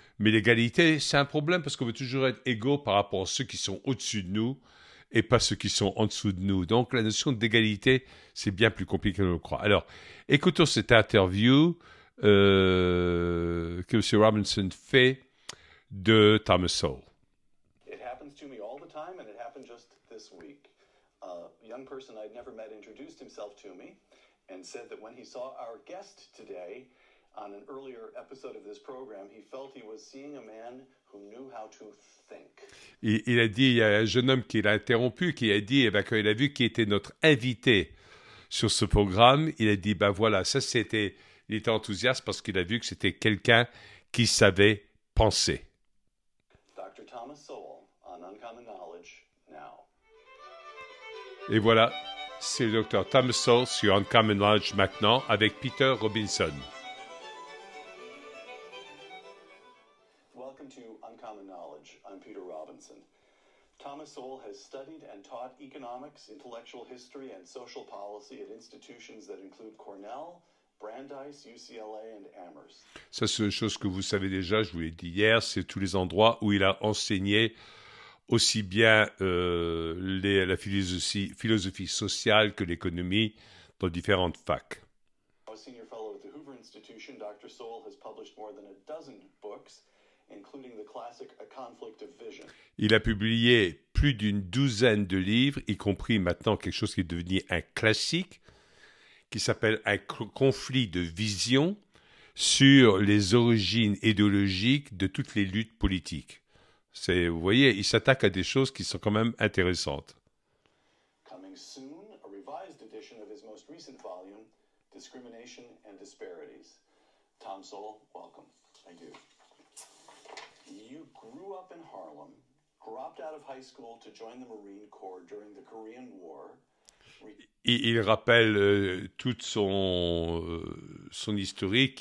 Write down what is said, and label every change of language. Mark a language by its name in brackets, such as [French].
[French] Mais l'égalité, c'est un problème parce qu'on veut toujours être égaux par rapport à ceux qui sont au-dessus de nous et pas ceux qui sont en dessous de nous. Donc la notion d'égalité, c'est bien plus compliqué que l'on le croit. Alors, écoutons cette interview que M. Robinson fait de Thomas Sowell. [English] It happens to me all the time, and it happened just this week. A young person I'd never met introduced himself to me and said that when he saw our guest today on an earlier episode of this program, he felt he was seeing a man who knew how to think. [French] Il a dit, il y a un jeune homme qui l'a interrompu, qui a dit, quand il a vu qui était notre invité sur ce programme, il a dit, voilà, ça c'était, il était enthousiaste parce qu'il a vu que c'était quelqu'un qui savait penser. [English] Dr. Thomas Sowell on Uncommon Knowledge now. [French] Et voilà, c'est le docteur Thomas Sowell sur Uncommon Knowledge maintenant avec Peter Robinson. [English] Welcome to Uncommon Knowledge. I'm Peter Robinson. Thomas Sowell has studied and taught economics, intellectual history, and social policy at institutions that include Cornell, Brandeis, UCLA, and Amherst. [French] Ça, c'est une chose que vous savez déjà, je vous l'ai dit hier, c'est tous les endroits où il a enseigné aussi bien la philosophie sociale que l'économie dans différentes facs. [English] A senior fellow at the Hoover Institution, Dr. Sowell has published more than a dozen books, including the classic A Conflict of Vision. [French] Il a publié plus d'une douzaine de livres, y compris maintenant quelque chose qui est devenu un classique, qui s'appelle Un conflit de vision sur les origines idéologiques de toutes les luttes politiques. Vous voyez, il s'attaque à des choses qui sont quand même intéressantes. [English] Coming soon, a revised edition of his most recent volume, Discrimination and Disparities. Tom Sowell, welcome. Thank you. You grew up in Harlem, dropped out of high school to join the Marine Corps during the Korean War. [French] Il rappelle toute son historique.